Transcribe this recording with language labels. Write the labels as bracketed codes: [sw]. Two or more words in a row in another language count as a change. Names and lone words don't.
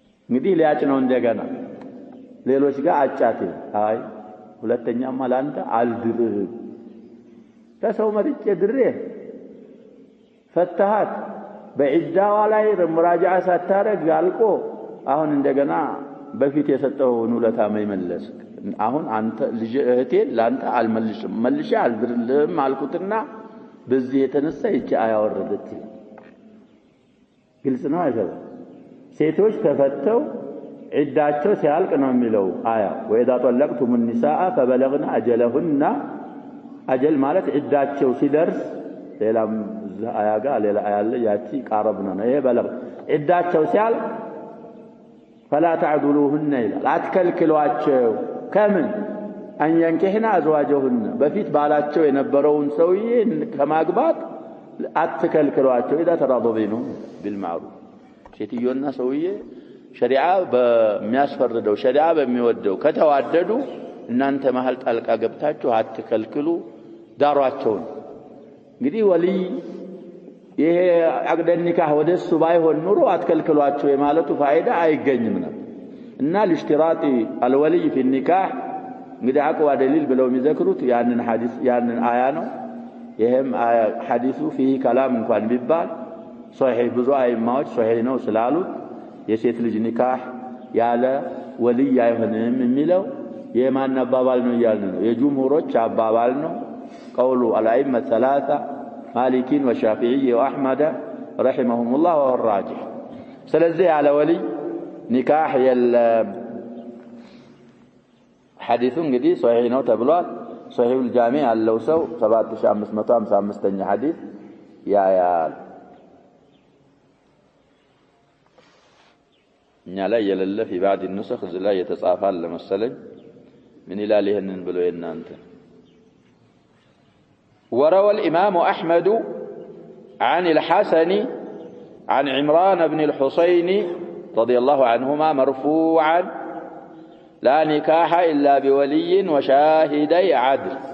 [am] እንግዲህ ሊያጭ ነው እንደገና ሌሎች ጋር አጫት አይ ሁለተኛማ ላንተ አልድርህ ከሰው መርጬ ድሬ ፈተሃት በዒዳዋ ላይ ሙራጃዓ ሳታረግ አልቆ አሁን እንደገና በፊት የሰጠውን ውለታ መይመለስ አሁን አንተ ልጅ እህቴ ላንተ አልመልሽም መልሼ አልድርልህም አልኩትና በዚህ የተነሳ ይቺ አያወረደች ግልጽ ነው አይደል ሴቶች ተፈተው ዒዳቸው ሲያልቅ ነው የሚለው አያ [ar] وإذا طلقتم النساء فبلغن اجلهن [am] አጀል ማለት ዒዳቸው ሲደርስ ሌላም አያ ጋር ሌላ አያ አለ ያቺ ቃረብና ነው ይሄ በለግ ዒዳቸው ሲያልቅ [ar] فلا تعذلوهن [am] ይላል አትከልክሏቸው ከምን [ar] أن ينكحن أزواجهن [am] በፊት ባላቸው የነበረውን ሰውዬ ከማግባት አትከልክሏቸው [ar] إذا تراضوا بينهم بالمعروف [am] ሴትዮና ሰውዬ ሸሪዓ በሚያስፈርደው ሸሪዓ በሚወደው ከተዋደዱ እናንተ መሃል ጣልቃ ገብታችሁ አትከልክሉ ዳሯቸው እንግዲህ ወልይ ይሄ አቅደ ኒካህ ወደሱ ባይሆን ኑሮ አትከልክሏቸው የማለቱ ፋይዳ አይገኝም ነበር እና [ar] لاشتراط الولي في النكاح [am] እንግዲህ [ar] أقوى دليل [am] ብለው የሚዘክሩት ያንን ሐዲስ ያንን አያ ነው ይሄም ሐዲሱ [ar] فيه كلام [am] እንኳን ቢባል ሶሒህ ብዙ አይማዎች ሶሒህ ነው ስላሉት የሴት ልጅ ኒካህ ያለ ወልይ አይሆንም የሚለው የማን አባባል ነው ያልን ነው የጁምሁሮች አባባል ነው [ar] قول الأئمة الثلاثة مالك والشافعي وأحمد رحمهم الله والراجح [am] ስለዚህ ያለ ወልይ ኒካህ የለም حديث እንግዲህ ሶሒህ ነው ተብሏል [ar] صحيح الجامع [am] ያለው ሰው 7555ኛ ሐዲስ ያያል እኛ ላይ የለለ [ar] في بعض النسخ [am] እዚህ ላይ የተጻፈ ለመሰለኝ ምን ይላል ይሄንን ብሎ የናንተ [ar] وروى الإمام أحمد عن الحسن عن عمران بن الحصين رضي الله عنهما مرفوعا لا نكاح إلا بولي وشاهدي عدل